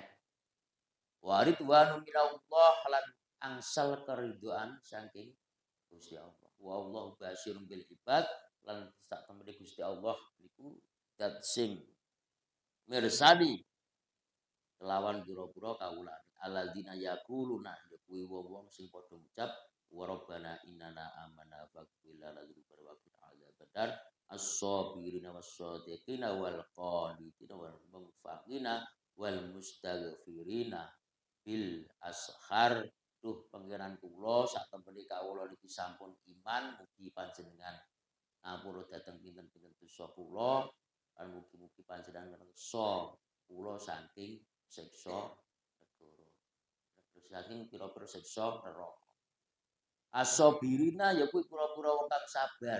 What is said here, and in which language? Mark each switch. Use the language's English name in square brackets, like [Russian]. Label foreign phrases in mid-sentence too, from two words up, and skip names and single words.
[Arabic] ورضوان من الله [Javanese] lan angsal keridhaan saking Gusti Allah. [Arabic] والله بصير بالعباد [Javanese] lan sak temene Gusti Allah niku dat sing mirsani kelawan pira-pira kawulane. [Arabic] الذين يقولون [Javanese] ya kuwi wong-wong sing padha ngucap [Arabic] وربنا إننا آمنا فاغفر لنا ذنوبنا وقنا عذاب النار الصابرين والصادقين والقانتين والمنفقين والمستغفرين بالأسحار. [Javanese] Duh pangeran kula sak temene kawula niki sampun iman mugi panjenengan ngapura dhateng pinten-pinten dosa kula lan mugi-mugi panjenengan ngersa kula saking siksa negara. Terus saking pira-pira siksa neraka. As-sabirina ya kuwi pira-pira wong kang sabar.